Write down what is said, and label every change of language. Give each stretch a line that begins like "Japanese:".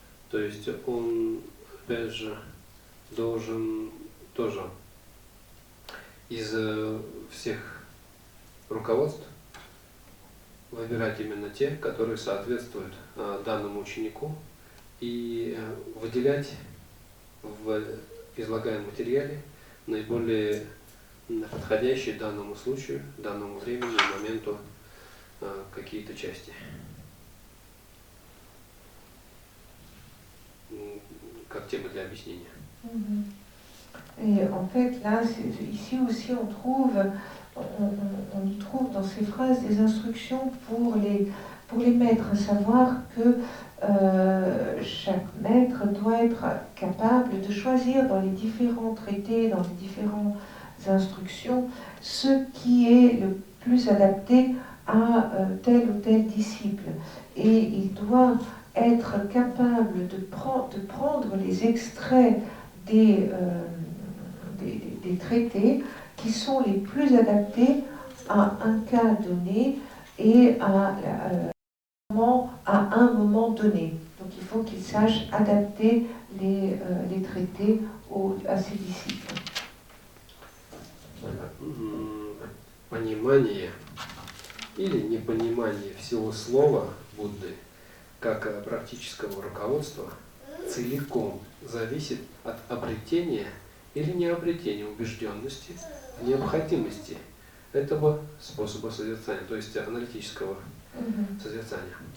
Russian: То есть он, опять же, должен тоже из всех руководств выбирать именно те, которые соответствуют данному ученику, и выделять в излагаемом материале наиболее подходящие данному случаю, данному времени, моменту какие-то части. Как тема для объяснения.
French: Et en fait, là, ici aussi, on y trouve dans ces phrases des instructions pour les maîtres, à savoir que chaque maître doit être capable de choisir dans les différents traités, dans les différentes instructions, ce qui est le plus adapté à tel ou tel disciple. Et il doit être capable de prendre les extraits des traités qui sont les plus adaptés à un cas donné et à un moment donné. Donc il faut qu'il sache adapter les traités à ses disciples.
Russian: Понимание или непонимание всего слова Будды как практического руководства целиком зависит от обретения или необретения убежденности в необходимости этого способа созерцания, то есть аналитического созерцания.